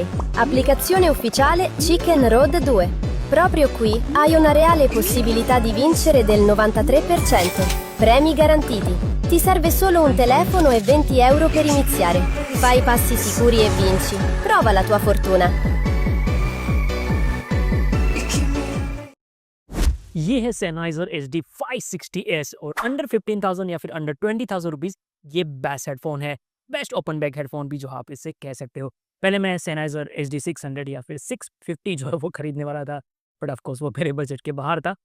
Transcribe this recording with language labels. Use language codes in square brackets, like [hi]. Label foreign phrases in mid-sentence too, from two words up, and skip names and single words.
[it] Applicazione ufficiale Chicken Road 2. Proprio qui hai una reale possibilità di vincere del 93%. Premi garantiti. Ti serve solo un telefono e 20 euro per iniziare. Fai passi sicuri e vinci. Prova la tua fortuna. [hi] ये है Sennheiser HD 560S और अंडर 15,000 या फिर अंडर 20,000 रुपीज़ ये [en] best headphone [hi] है। [en] best open back headphone [hi] भी जो आप इससे कह सकते हो। पहले मैं Sennheiser HD 600 या फिर 650 जो है वो खरीदने वाला था, [en] but of course [hi] वो मेरे बजट के बाहर था।